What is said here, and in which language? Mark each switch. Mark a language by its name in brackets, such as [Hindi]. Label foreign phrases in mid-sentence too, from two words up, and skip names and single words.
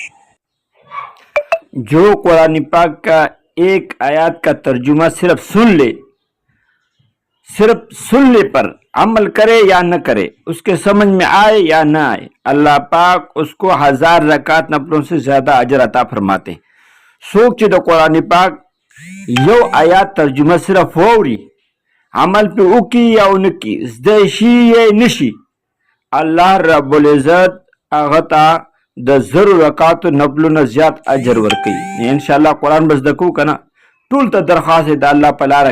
[Urdu] جو قرآن پاک کا ایک آیات کا ترجمہ صرف سننے پر عمل کرے یا نہ کرے، اس کے سمجھ میں آئے یا نہ آئے، اللہ پاک اس کو 1000 رکعت نفلوں سے زیادہ اجر عطا فرماتے ہیں۔ [Pashto] سوک چې د قرآن پاک یو آیات ترجمه صرف ووري، عمل پہ وکړي یا ونکړي، زده شي یا نشي، الله [Arabic] رب العزت [Pashto] هغه ته د 1000 رکعاتو نفلو نه زیات اجر ورکوي۔ انشاءالله قرآن به زده کوو که نه؟ ټول ته درخواست دی د الله په لاره